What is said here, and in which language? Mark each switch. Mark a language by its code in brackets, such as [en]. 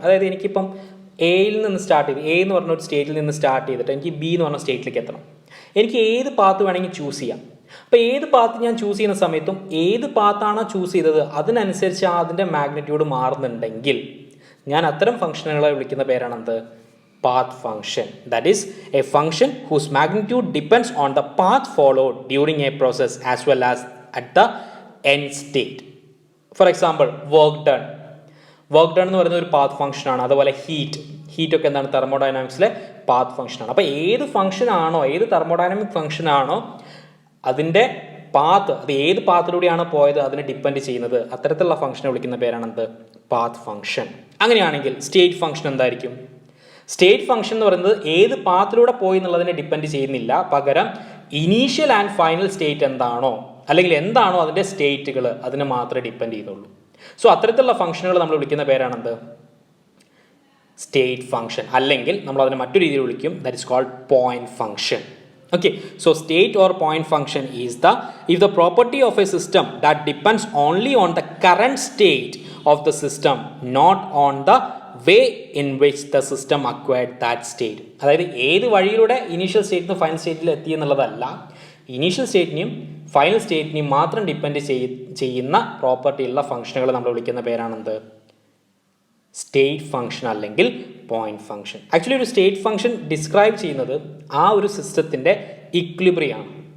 [ml] അതായത് എനിക്കിപ്പം എയിൽ നിന്ന് സ്റ്റാർട്ട് ചെയ്ത്, എ എന്ന് പറഞ്ഞ ഒരു സ്റ്റേറ്റിൽ നിന്ന് സ്റ്റാർട്ട് ചെയ്തിട്ട് എനിക്ക് ബി എന്ന് പറഞ്ഞ സ്റ്റേറ്റിലേക്ക് എത്തണം. എനിക്ക് ഏത് പാത്ത് വേണമെങ്കിൽ ചൂസ് ചെയ്യാം. അപ്പോൾ ഏത് പാത്ത് ഞാൻ ചൂസ് ചെയ്യുന്ന സമയത്തും ഏത് പാത്താണോ ചൂസ് ചെയ്തത് അതിനനുസരിച്ച് അതിൻ്റെ മാഗ്നിറ്റ്യൂഡ് മാറുന്നുണ്ടെങ്കിൽ ഞാൻ അത്തരം ഫംഗ്ഷനുകളെ വിളിക്കുന്ന പേരാണ് എന്ത്, path function. [en] That is a function whose magnitude depends on the path followed during a process as well as at the end state. For example, [ml] work done എന്ന് പറയുന്ന ഒരു പാത്ത് ഫംഗ്ഷൻ ആണ്. അതുപോലെ ഹീറ്റ് ഒക്കെ എന്താണ്, തെർമോഡൈനാമിക്സിലെ പാത്ത് ഫംഗ്ഷൻ ആണ്. അപ്പോൾ ഏത് ഫംഗ്ഷൻ ആണോ, ഏത് തെർമോഡൈനാമിക് ഫംഗ്ഷൻ ആണോ അതിൻ്റെ പാത്ത്, അത് ഏത് പാത്തിലൂടെയാണോ പോയത് അതിനെ ഡിപ്പെൻഡ് ചെയ്യുന്നത്, അത്തരത്തിലുള്ള ഫംഗ്ഷനെ വിളിക്കുന്ന പേരാണ് എന്ത്, പാത്ത് ഫംഗ്ഷൻ. അങ്ങനെയാണെങ്കിൽ സ്റ്റേറ്റ് ഫംഗ്ഷൻ എന്തായിരിക്കും, സ്റ്റേറ്റ് ഫംഗ്ഷൻ എന്ന് പറയുന്നത് ഏത് പാത്തിലൂടെ പോയി എന്നുള്ളതിനെ ഡിപ്പെൻഡ് ചെയ്യുന്നില്ല, പകരം [en] initial and final state [ml] എന്താണോ അല്ലെങ്കിൽ എന്താണോ അതിൻ്റെ സ്റ്റേറ്റുകൾ അതിനെ മാത്രമേ ഡിപ്പെൻഡ് ചെയ്യുന്നുള്ളൂ. സോ അത്തരത്തിലുള്ള ഫംഗ്ഷനുകൾ നമ്മൾ വിളിക്കുന്ന പേരാണെന്ത്? സ്റ്റേറ്റ് ഫംഗ്ഷൻ, അല്ലെങ്കിൽ നമ്മൾ അതിനെ മറ്റൊരു രീതിയിൽ വിളിക്കും, [en] That is called point function. Okay, so state or point function is if the property of a system that depends only on the current state of the system, not on the way in which the system acquired that state. [ml] അതായത് ഏത് വഴിയിലൂടെ initial സ്റ്റേറ്റിൽ നിന്ന് final സ്റ്റേറ്റിൽ എത്തി എന്നുള്ളതല്ല, initial സ്റ്റേറ്റിനെയും final സ്റ്റേറ്റിനെയും മാത്രം depend ചെയ്യുന്ന പ്രോപ്പർട്ടിയുള്ള ഫംഗ്ഷനുകൾ നമ്മൾ വിളിക്കുന്ന പേരാണെന്ത്? സ്റ്റേറ്റ് ഫംഗ്ഷൻ അല്ലെങ്കിൽ പോയിന്റ് ഫംഗ്ഷൻ. ആക്ച്വലി ഒരു സ്റ്റേറ്റ് ഫംഗ്ഷൻ ഡിസ്ക്രൈബ് ചെയ്യുന്നത് ആ ഒരു സിസ്റ്റത്തിൻ്റെ ഇക്വിലിബ്രിയമാണ്.